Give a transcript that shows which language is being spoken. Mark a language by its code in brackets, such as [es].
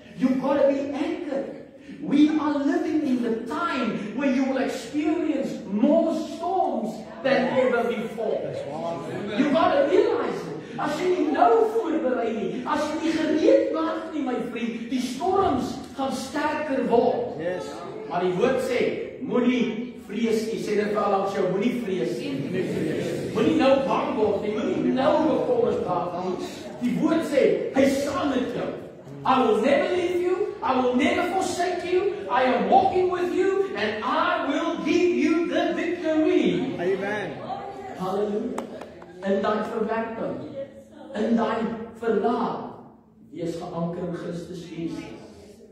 [en] You've got to be anchored. We are living in the time where you will experience more storms than ever before. You've got to realize it. [af] As jy nie nou voorberei nie, as jy nie gereed maak nie, my vriend, die storms gaan sterker word. [en] Yes. [af] Maar die woord sê, moenie vrees nie. Sê dit vir al langs jou, moenie vrees nie. Moenie nou bang word nie, moenie nou bekommerd raak nie. Die woord sê, hy saam met jou. [en] I will never leave you, I will never forsake you, I am walking with you, and I will give you the victory. Amen. [af] Halleluja. In daai verwerking, in daai verlaat, wees geanker in Christus Jesus.